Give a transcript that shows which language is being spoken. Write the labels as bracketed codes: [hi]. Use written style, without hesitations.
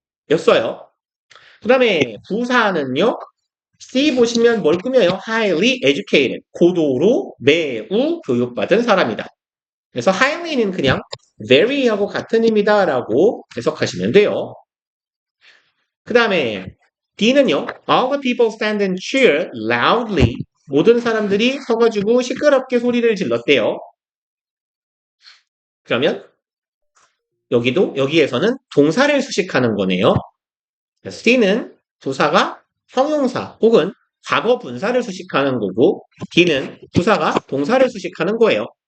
[ko] 였어요. 그 다음에 부사는요. C 보시면 뭘 꾸며요? [en] highly educated. [ko] 고도로 매우 교육받은 사람이다. 그래서 highly는 그냥 very하고 같은 의미다라고 해석하시면 돼요. 그 다음에 D는요. [en] All the people stand and cheer loudly. [ko] 모든 사람들이 서가지고 시끄럽게 소리를 질렀대요. 그러면 여기에서는 동사를 수식하는 거네요. C는 부사가 형용사 혹은 과거 분사를 수식하는 거고 D는 부사가 동사를 수식하는 거예요.